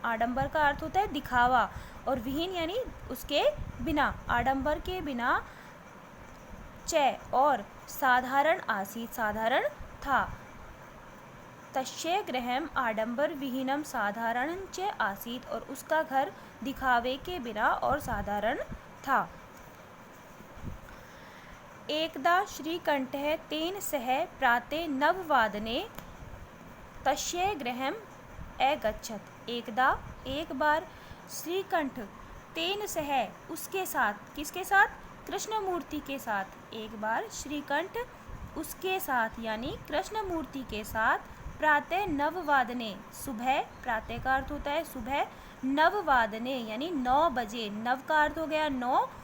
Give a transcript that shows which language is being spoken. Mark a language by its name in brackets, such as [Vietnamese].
[Hindi] आडंबर का अर्थ होता है दिखावा, और विहीन यानी उसके बिना, आडंबर के बिना, च और साधारण आसीत साधारण था। [Sanskrit] तस्य गृहम् आडंबर विहीनम साधारण च आसीत, [Hindi] और उसका घर दिखावे के बिना और साधारण था। [Sanskrit] एकदा श्रीकंठः तेन सह प्राते 9 तस्य गृहम् अगच्छत्। [Hindi] एक बार श्रीकंठ [Sanskrit] तेन सह [Hindi] उसके साथ, किसके साथ? कृष्णमूर्ति के साथ। एक बार श्रीकंठ उसके साथ यानी कृष्णमूर्ति के साथ प्रातः 9 सुबह, प्रातः का अर्थ होता है सुबह, 9 यानी 9 बजे, 9 का अर्थ हो गया 9